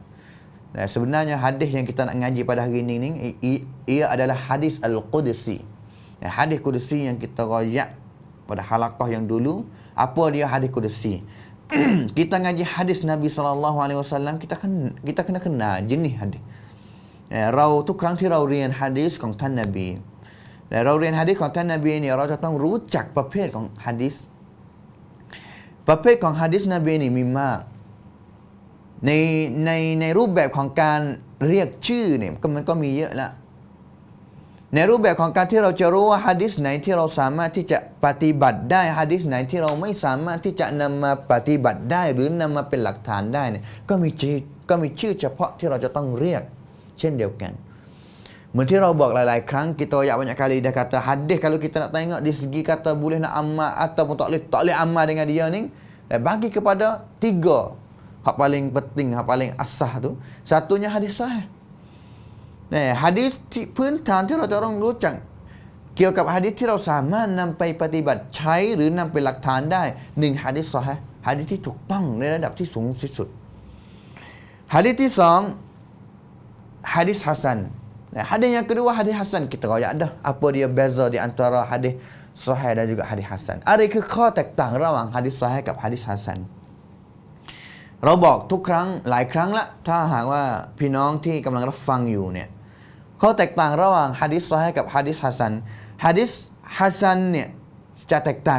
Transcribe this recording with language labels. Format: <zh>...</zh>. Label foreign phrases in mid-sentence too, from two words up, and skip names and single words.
<ms>Dan sebenarnya hadis yang kita nak ngaji pada hari ini ia adalah hadis Al-Qudsi. Hadis Qudsi yang kita royak pada halaqah yang dulu. Apa dia hadis Qudsi? Kita ngaji hadis Nabi SAW, kita kena kenal jenis hadis. Rau tu kerang ti rau rian</ms> <th>hadis ของท่านนบี เราเรียนหะดีษของท่านนบีเนี่ยเราจะต้องรู้จักประเภทของหะดีษ ประเภทของหะดีษนบีนี่มีมากในรู ปแบบของการเรียกชื่อเนี่ยมันก็มีเยอะละในรูปแบบของการที่เราจะรู้ว่าหะดีษไหนที่เราสามารถที่ จะปฏิบัติได้หะดีษไหนที่เราไม่สามารถที่จะนำมาปฏิบัติได้หรือนำมาเป็นหลักฐานได้เนี่ยก็มีชื่อเฉพาะที่เราจะต้องเรียกเช่นเดียวกันเหมือนที่เราบอกหลายๆครั้ง</th> <ms>kita banyak banyak kali dah kata hadis kalau kita nak tengok di segi kata boleh nak amal ataupun tak boleh amal dengan dia ni, bagi kepada 3 hak paling penting, hak paling asas tu. Satunya hadis sahih.</ms> <th>Hadis พื้นฐานที่เราจะต้องรู้จักเกี่ยวกับหะดีษที่เราสามารถนำไปปฏิบัติใช้หรือนำเป็นหลักฐานได้1หะดีษซอฮีฮ์หะดีษที่ถูกต้องในระดับที่สูงสุดหะดีษที่2หะดีษฮัสซัน</th> <ms>hadis yang kedua hadis hasan</ms> <th>kita royak dah apa dia beza di antara hadis sahih dan juga hadis hasan. อะไรคือข้อแตกต่างระหว่างหะดีษซอฮีฮ์กับหะดีษฮัสซันเราบอกทุกครั้งหลายครั้งละถ้าหากว่าพี่น้องที่กำลังรับฟังอยู่เนี่ยข้อแตกต่างระหว่างหะดีษซอฮีฮ์กับหะดีษฮัสซันหะดีษฮัสซันเนี่ยจะแตกต่าง</th>